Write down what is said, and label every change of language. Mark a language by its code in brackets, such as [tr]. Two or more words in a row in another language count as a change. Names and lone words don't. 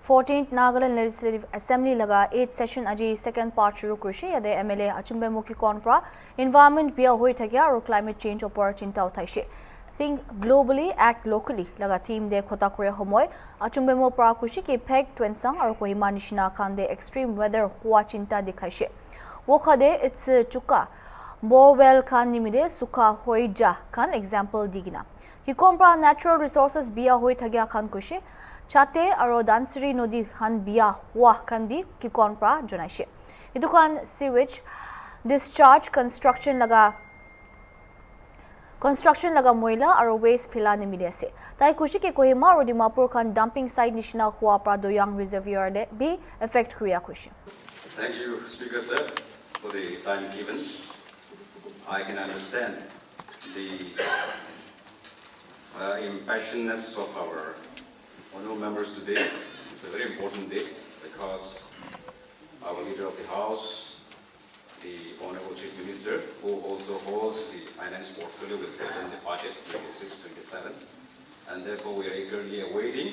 [nag] 14th Nagaland Legislative Assembly laga [en] 8th session [nag] aji [en] second part [nag] shuru kurise yade MLA Achumbemo Kikon pra environment bia hoi thakya aru [en] climate change [nag] opor chinta uthaise. [en] Think globally, act locally [nag] laga theme de khota kore homoy Achumbemo pra kushi ki phek twensang aru kohima nishina khan de [en] extreme weather [nag] hua chinta dikhaise. Wokhade it's chuka Borewell khan nimide sukha hoija khan example digina. Kikon pra [en] natural resources [nag] bia hoi thagya khan kushi Chate aro Dansiri Nodi khan bia hua khan bi Kikon pra jonaise. Itu khan [en] sewage discharge construction [nag] laga moila aro waste phila nimile ase. Tai kushi ke Kohima aro Dimapur khan [en] dumping site [nag] nishina hua pra Doyang reservoir de bi effect kriya kushi. [en] Thank you, Speaker Sir, for the time given. I can understand the impassionedness of our honourable members today. It's a very important day because our Leader of the House, the Honourable Chief Minister, who also holds the finance portfolio, will present the budget 26-27, and therefore we are eagerly awaiting.